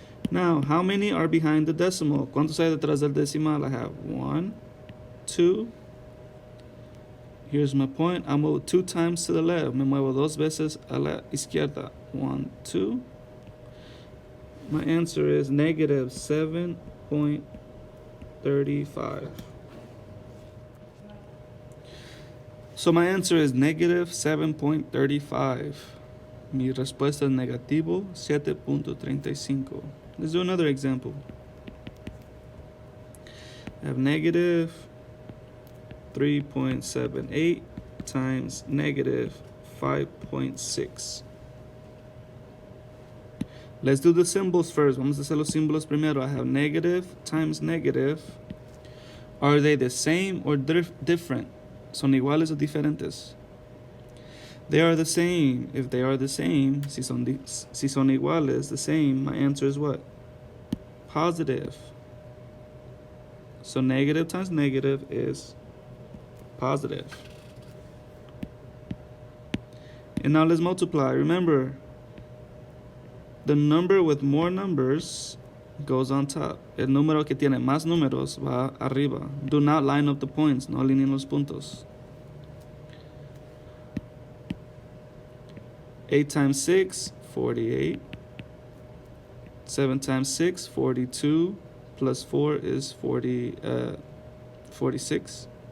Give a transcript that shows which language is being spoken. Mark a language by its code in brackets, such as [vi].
[en] Now, how many are behind the decimal? [es] ¿Cuántos hay detrás del decimal? [en] I have 1, 2. Here's my point. I move 2 times to the left. [es] Me muevo 2 veces a la izquierda. [en] 1, 2. My answer is negative 7.35. So my answer is negative 7.35. [es] Mi respuesta es negativo 7.35. [en] Let's do another example. I have negative 3.78 times negative 5.6. Let's do the symbols first. [es] Vamos a hacer los símbolos primero. [en] I have negative times negative. Are they the same or different? [es] ¿Son iguales o diferentes? [en] They are the same. If they are the same, [es] si son iguales, [en] the same, my answer is what? Positive. So negative times negative is positive. And now let's multiply. Remember, the number with more numbers goes on top. [es] El número que tiene más números va arriba. [en] Do not line up the points. [es] No alineen los puntos. [en] 8 times 6, 48. 7 times 6, 42. Plus 4 is 46.